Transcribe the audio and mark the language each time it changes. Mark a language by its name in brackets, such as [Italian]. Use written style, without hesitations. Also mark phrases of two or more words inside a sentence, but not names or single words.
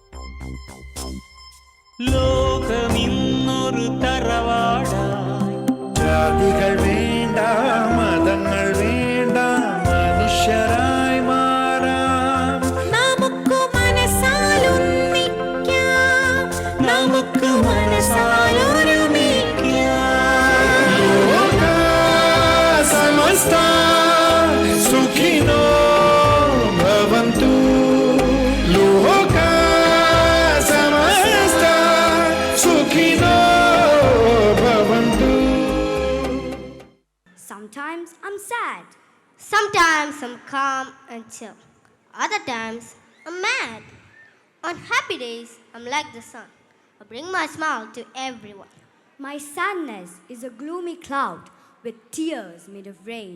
[Malayalam] ലോകമിന്നൊരു തറവാടായി, ജാതികൾ വേണ്ട, മതങ്ങൾ വേണ്ട, മനുഷ്യരായി മാറാം. നമുക്ക് മനസ്സാലൊന്നിക്കാം, നമുക്ക് മനസ്സാലൊരുമിക്കാം. [Sanskrit] ലോക സമസ്ത സുഖിനോ ഭവന്തു. ലോക സമസ്ത സുഖിനോ ഭവന്തു. [English] Sometimes I'm sad. Sometimes I'm calm and chill. Other times I'm mad. On happy days, I'm like the sun. I bring my smile to everyone. My sadness is a gloomy cloud with tears made of rain.